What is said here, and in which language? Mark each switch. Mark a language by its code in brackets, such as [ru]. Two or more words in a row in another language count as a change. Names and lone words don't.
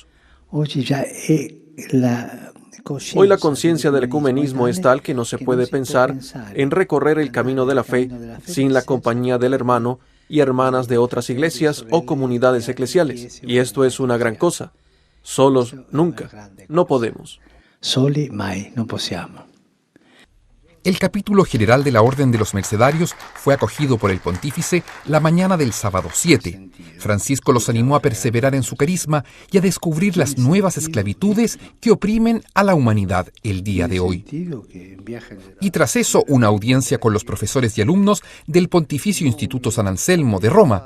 [es] Hoy la conciencia del ecumenismo es tal que no se puede pensar en recorrer el camino de la fe sin la compañía del hermano y hermanas de otras iglesias o comunidades eclesiales. Y esto es una gran cosa. Solos nunca, no podemos. [it] Soli mai non possiamo. [es] El capítulo general de la Orden de los Mercedarios fue acogido por el pontífice la mañana del sábado 7. Francisco los animó a perseverar en su carisma y a descubrir las nuevas esclavitudes que oprimen a la humanidad el día de hoy. Y tras eso, una audiencia con los profesores y alumnos del Pontificio Instituto San Anselmo de Roma.